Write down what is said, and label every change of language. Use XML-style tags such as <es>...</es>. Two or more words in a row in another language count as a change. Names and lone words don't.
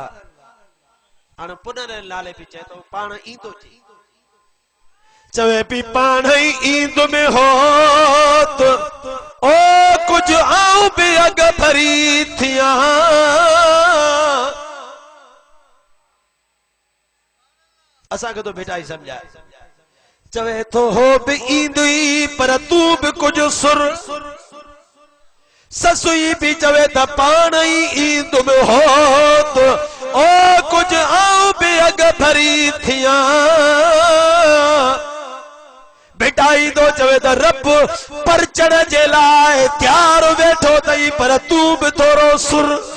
<sd>हाणे पुनल नाले बि चए थो पाण ईंदो जी, चवे पई पाण ई ईंदुमि होत, ओ कुझु आऊं बि अॻ भरी थियां। असांखे तो बेटा ई समझाए। चवे तो हो बि ईंदुई पर तूं बि कुझु सुर। ससुई बि चवे त पाण ई ईंदुमि होत, ओ कुझु आऊं बि अॻ भरी थियां। बेटा ई तो चवे त रब परचण जे लाइ तयार वेठो अथई, पर तूं बि थोरो सुर।</sd>